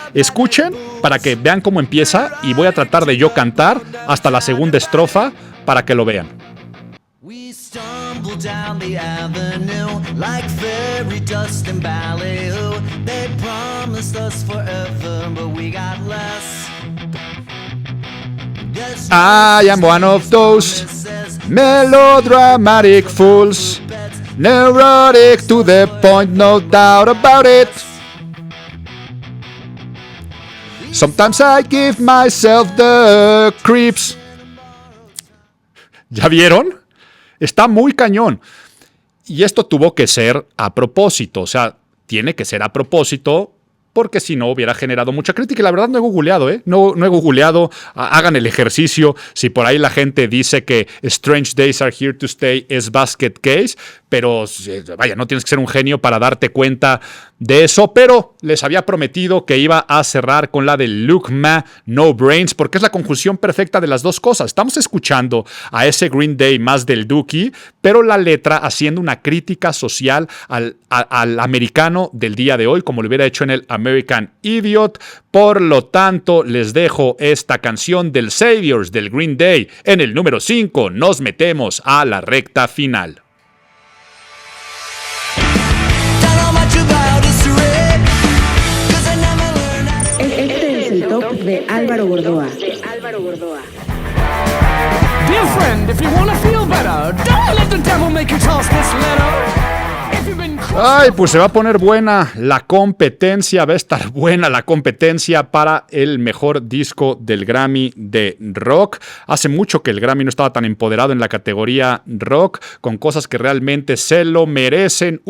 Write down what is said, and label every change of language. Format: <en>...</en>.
<es>Escuchen para que vean cómo empieza, y voy a tratar de yo cantar hasta la segunda estrofa para que lo vean.</es> <en>We stumble down the avenue like fairy dust and ballyhoo. They promised us forever, but we got less. I am one of those melodramatic fools, neurotic to the point, no doubt about it. Sometimes I give myself the creeps.</en> <es>¿Ya vieron? Está muy cañón. Y esto tuvo que ser a propósito. O sea, tiene que ser a propósito porque si no hubiera generado mucha crítica. Y la verdad no he googleado, no he googleado. Hagan el ejercicio. Si por ahí la gente dice que Strange Days Are Here to Stay es Basket Case, pero vaya, no tienes que ser un genio para darte cuenta de eso, pero les había prometido que iba a cerrar con la de Look Ma No Brains, porque es la conjunción perfecta de las dos cosas. Estamos escuchando a ese Green Day más del Dookie, pero la letra haciendo una crítica social al americano del día de hoy, como lo hubiera hecho en el American Idiot. Por lo tanto, les dejo esta canción del Saviors del Green Day. En el número 5 nos metemos a la recta final. Este es el top de Álvaro Gordoa.</es> <en>Dear friend, if you want to feel better, don't let the devil make you toss this letter. If you've been</en> <es>Ay, pues se va a poner buena la competencia, va a estar buena la competencia para el mejor disco del Grammy de rock. Hace mucho que el Grammy no estaba tan empoderado en la categoría rock, con cosas que realmente se lo merecen.</es>